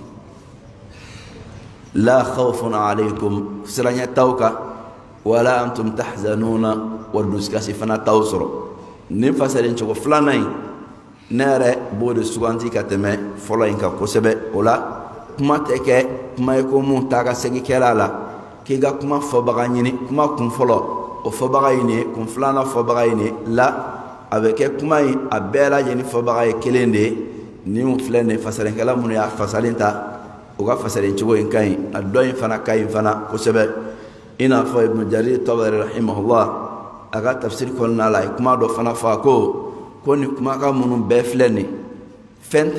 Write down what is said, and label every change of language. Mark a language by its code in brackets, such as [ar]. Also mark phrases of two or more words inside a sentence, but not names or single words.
[ar] لا خوف عليكم [bm] siranya t'aw kan [ar] ولا أنتم تحزنون [bm] wa dusukasi fana t'aw sɔrɔ nin fasalen cogo filanan in ne yɛrɛ b'o de suganti ka tɛmɛ fɔlɔ in kan kosɛbɛ o la kuma tɛ kɛ kuma ye ko mun ta ka segin kɛla la k'i ka kuma fɔbaga ɲini kuma kun fɔlɔ o fɔbaga ye nin ye kun filanan fɔbaga ye nin ye la a bɛ kɛ kuma in a bɛɛ lajɛlen fɔbaga ye kelen de ye nin filɛ nin ye fasalenkɛla minnu y'a fasalen ta o ka fasalen cogo in ka ɲi a dɔ in fana ka ɲi fana kosɛbɛ i n'a fɔ ibn jarir tabari rahimahullah a ka tafsir kɔnɔna la a ye kuma dɔ fana fɔ a ko nin kumakan minnu bɛɛ filɛ nin fɛn